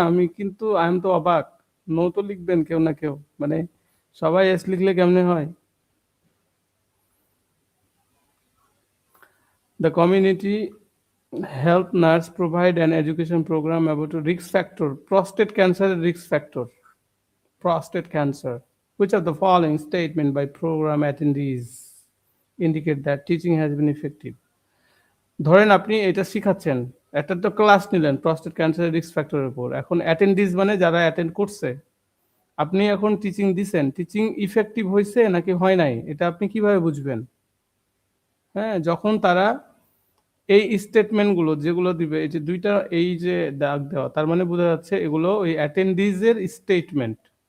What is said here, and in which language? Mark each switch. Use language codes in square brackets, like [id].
[bn] আমি কিন্তু I am তো অবাক। নো তো লিখবেন কেউ না কেউ, মানে সবাই ইয়েস লিখলে কেমনে হয়? [en] the community health nurse provide an education program about risk factor, [bn] prostate ক্যান্সারের risk factor, [en] prostate cancer. Which of the following statement by program attendees indicate that teaching has been effective? [bn] ধরেন আপনি এটা শিখাচ্ছেন, একটা তো class নিলেন prostate ক্যান্সারের risk ফ্যাক্টরের উপর, এখন অ্যাটেন্ডিজ মানে যারা অ্যাটেন্ড করছে, আপনি এখন টিচিং দিছেন, টিচিং ইফেক্টিভ হয়েছে নাকি হয় নাই, এটা আপনি কিভাবে বুঝবেন? হ্যাঁ? যখন তারা এই স্টেটমেন্টগুলো যেগুলো দিবে, এই যে ২ টা এই যে দাগ দেওয়া, তার মানে বোঝা যাচ্ছে এগুলো ওই অ্যাটেন্ডিজ এর স্টেটমেন্ট।